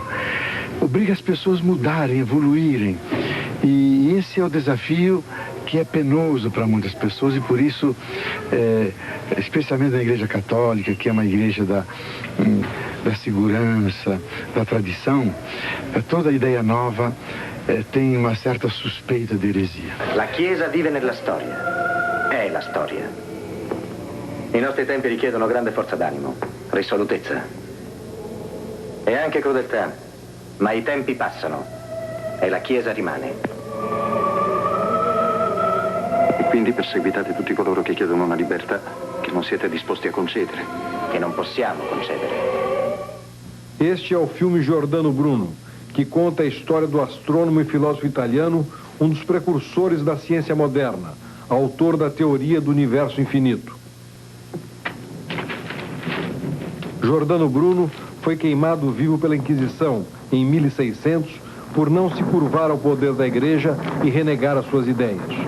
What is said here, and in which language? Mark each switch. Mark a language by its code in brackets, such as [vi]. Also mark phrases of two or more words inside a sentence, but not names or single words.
[pt] Obriga as pessoas a mudarem, evoluírem. E esse é o desafio que é penoso para muitas pessoas, e por isso, especialmente na Igreja Católica, que é uma igreja da segurança, da tradição, toda ideia nova tem uma certa suspeita de eresia. [it] La Chiesa vive nella storia, è la storia. I nostri tempi richiedono grande forza d'animo, risolutezza e anche crudeltà, ma i tempi passano e la Chiesa rimane. E quindi perseguitate tutti coloro che chiedono una libertà che non siete disposti a concedere. Che non possiamo concedere. [pt] Este é o filme Giordano Bruno, que conta a história do astrônomo e filósofo italiano, um dos precursores da ciência moderna, autor da teoria do universo infinito. Giordano Bruno foi queimado vivo pela Inquisição em 1600 por não se curvar ao poder da Igreja e renegar as suas ideias.